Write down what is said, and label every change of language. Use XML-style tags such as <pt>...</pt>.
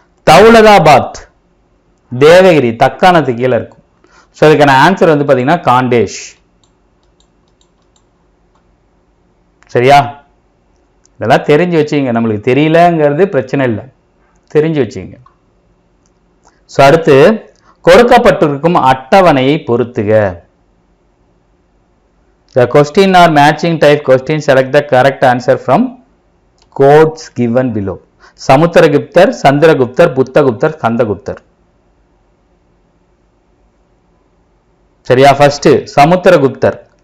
<ta>தௌலதாபாத், தேவகிரி, தக்காணத்து கீழே இருக்கும். ஸோ இதுக்கான ஆன்சர் வந்து பார்த்தீங்கன்னா காண்டேஷ். சரியா? இதெல்லாம் தெரிஞ்சு வச்சுங்க. நம்மளுக்கு தெரியலங்கிறது பிரச்சனை இல்லை, தெரிஞ்சு வச்சுங்க. ஸோ அடுத்து கொடுக்கப்பட்டிருக்கும் அட்டவணையை பொருத்துக.</ta> <en>The question or matching type question, select the correct answer from codes given below.</en> <ta>சமுத்திரகுப்தர், சந்திரகுப்தர், புத்தகுப்தர், கந்தகுப்தர். சரியா? ஃபர்ஸ்ட் சமுத்திரகுப்தர்.</ta>